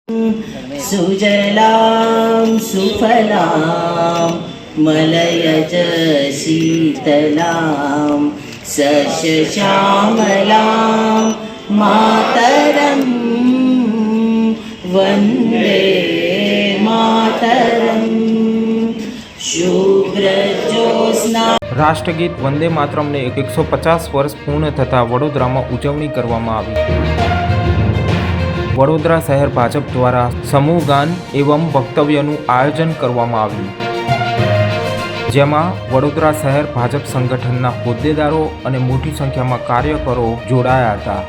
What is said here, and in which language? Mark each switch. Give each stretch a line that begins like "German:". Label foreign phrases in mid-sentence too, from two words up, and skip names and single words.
Sanskrit: सुजलां सुफलां मलयज शीतलां सस्यश्यामलां मातरं वन्दे मातरं शुभ्रज्योत्स्ना।
Gujarati: રાષ્ટ્રગીત વંદે માતરમને 150 વર્ષ પૂર્ણ થતાં વડોદરામાં ઉજવણી કરવામાં આવી। વડોદરા શહેર ભાજપ દ્વારા સમૂહ ગાન એવં વક્તવ્યનું આયોજન કરવામાં આવ્યું, જેમાં વડોદરા શહેર ભાજપ સંગઠનના હોદ્દેદારો અને મોટી સંખ્યામાં કાર્યકરો જોડાયા હતા।